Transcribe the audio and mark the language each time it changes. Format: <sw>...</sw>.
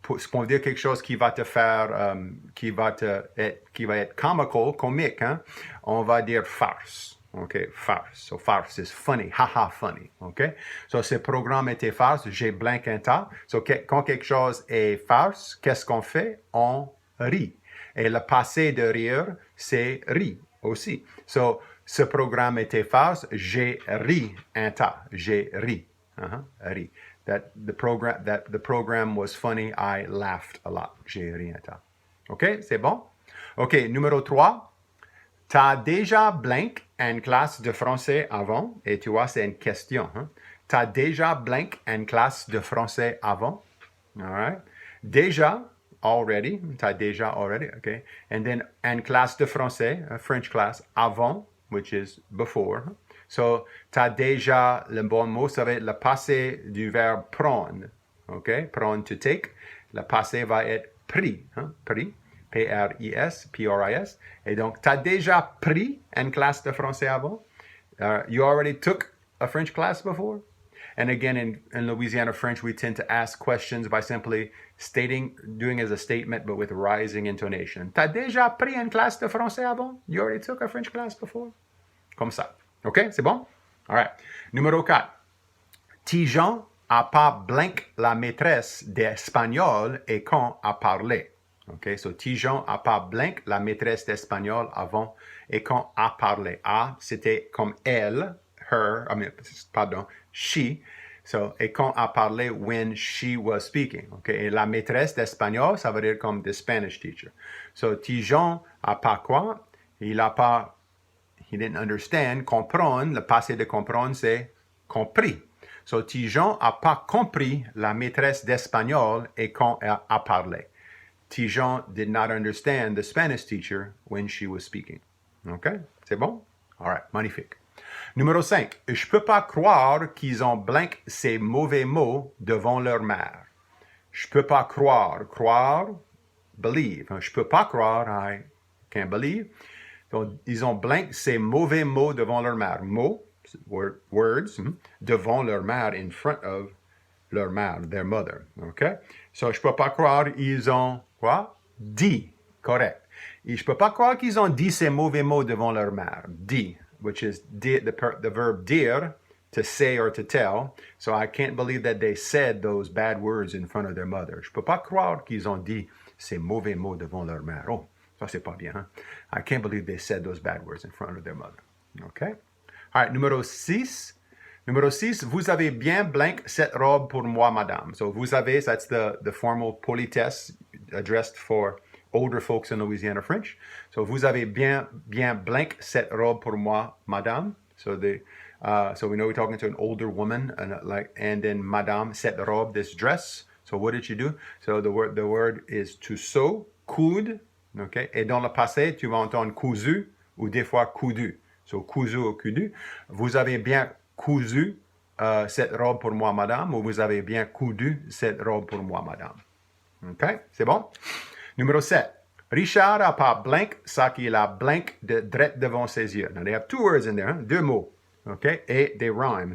<fr>Pour dire quelque chose qui va te faire, qui va être comique, hein? On va dire farce, OK? Farce.</fr> <en>So farce is funny, haha funny, OK?</en> <fr>So ce programme était farce, j'ai blank un tas. So quand quelque chose est farce, qu'est-ce qu'on fait? On rit. Et le passé de rire, c'est ri aussi. So, ce programme était farce, j'ai ri un tas. J'ai ri. Ri.</fr> <en>That the program was funny, I laughed a lot.</en> <fr>J'ai ri un tas. OK, c'est bon? OK, numéro 3. T'as déjà blank une classe de français avant? Et tu vois, c'est une question. Hein? T'as déjà blank une classe de français avant?</fr> <en>All right. Déjà, already. T'as déjà already, okay. And then, une classe de français, a French class, avant, which is before.</en> <fr>So, t'as déjà, le bon mot, ça va être le passé du verbe prendre, okay. Prendre, to take. Le passé va être pris, hein? Pris. P-R-I-S, P-R-I-S. Et donc, t'as déjà pris une classe de français avant?</fr> <en>You already took a French class before? And again, in Louisiana French, we tend to ask questions by simply doing as a statement, but with rising intonation.</en> <fr>T'as déjà pris une classe de français avant?</fr> <en>You already took a French class before?</en> <fr>Comme ça. OK? C'est bon? All right. Numéro 4. Tijan a pas blank la maîtresse d'espagnol et quand a parlé. OK? So, Tijan a pas blank la maîtresse d'espagnol avant et quand a parlé. A, c'était comme elle, her, she. So, et quand a parlé when she was speaking. Okay? Et la maîtresse d'espagnol, ça veut dire comme the Spanish teacher. So, Tijan a pas quoi? He didn't understand. Comprendre, le passé de comprendre, c'est compris. So, Tijan a pas compris la maîtresse d'espagnol et quand elle a parlé.</fr> <en>Tijan did not understand the Spanish teacher when she was speaking.</en> <fr>OK? C'est bon? All right, magnifique. Numéro 5. Je peux pas croire qu'ils ont blank ces mauvais mots devant leur mère. Je peux pas croire. Croire, believe. Je peux pas croire, I can't believe. Donc, ils ont blank ces mauvais mots devant leur mère. Mots, words, devant leur mère, in front of leur mère, their mother. Okay? So, je peux pas croire ils ont quoi? Dit. Correct. Et je peux pas croire qu'ils ont dit ces mauvais mots devant leur mère.</fr> <en>Dit, which is the verb dire, to say or to tell. So I can't believe that they said those bad words in front of their mother.</en> <fr>Je peux pas croire qu'ils ont dit ces mauvais mots devant leur mère. Oh, ça c'est pas bien, hein?</fr> <en>I can't believe they said those bad words in front of their mother. Okay? All right, numéro 6.</en> <fr>Numéro 6, vous avez bien blank cette robe pour moi, madame.</fr> <en>So vous avez, that's the formal politesse addressed for older folks in Louisiana French.</en> <fr>So vous avez bien blank cette robe pour moi, madame.</fr> <en>So so we know we're talking to an older woman, and then madame cette robe, this dress. So what did she do? So the word is to sew, coudre, okay?</en> <fr>Et dans le passé, tu vas entendre cousu ou des fois coudu. So cousu ou coudu. Vous avez bien cousu cette robe pour moi, madame, ou vous avez bien coudu cette robe pour moi, madame. OK? C'est bon? Numéro 7. Richard a pas blank ça qu'il a blank de drette devant ses yeux. Now, they have two words in there, hein? Deux mots. OK? Et des rhymes.</fr>